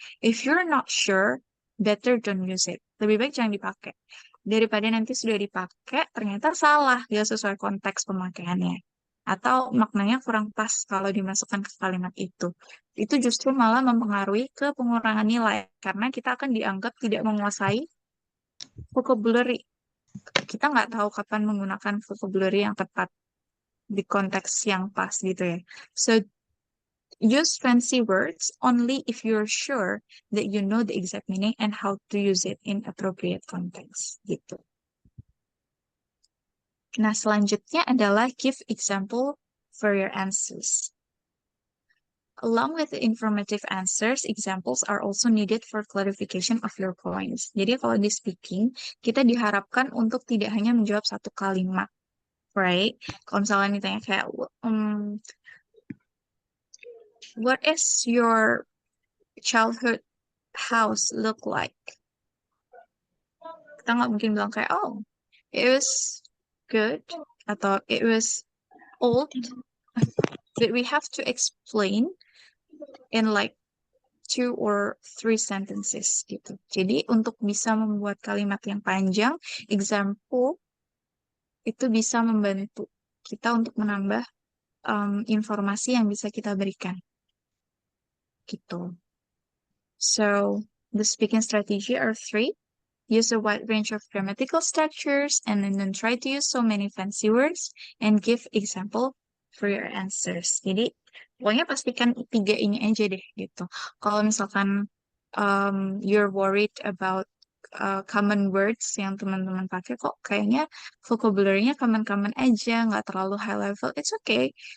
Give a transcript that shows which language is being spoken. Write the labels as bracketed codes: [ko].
[en] If you're not sure, better don't use it. [id] Lebih baik jangan dipakai. Daripada nanti sudah dipakai, ternyata salah, nggak sesuai konteks pemakaiannya. atau maknanya kurang pas kalau dimasukkan ke kalimat itu. Itu justru malah mempengaruhi ke pengurangan nilai karena kita akan dianggap tidak menguasai vocabulary. Kita nggak tahu kapan menggunakan vocabulary yang tepat di konteks yang pas gitu ya. [en] So use fancy words only if you're sure that you know the exact meaning and how to use it in appropriate context gitu. [id] Nah, selanjutnya adalah [en] give example for your answers. Along with the informative answers, examples are also needed for clarification of your points. [id] Jadi kalau di speaking, kita diharapkan untuk tidak hanya menjawab satu kalimat, right? Kalau misalnya ditanya kayak, [en] what is your childhood house look like? [id] Kita nggak mungkin bilang kayak, [en] oh, it was good, atau it was old, but we have to explain in like 2 or 3 sentences gitu. [id] Jadi untuk bisa membuat kalimat yang panjang, example itu bisa membantu kita untuk menambah informasi yang bisa kita berikan gitu. [en] So the speaking strategy are 3. Use a wide range of grammatical structures and then try to use so many fancy words and give example for your answers. [id] Jadi pokoknya pastikan 3 ini aja deh gitu. Kalau misalkan [en] you're worried about common words [id] yang teman-teman pakai, kok kayaknya vocabulary-nya common-common aja, nggak terlalu high level, [en] it's okay.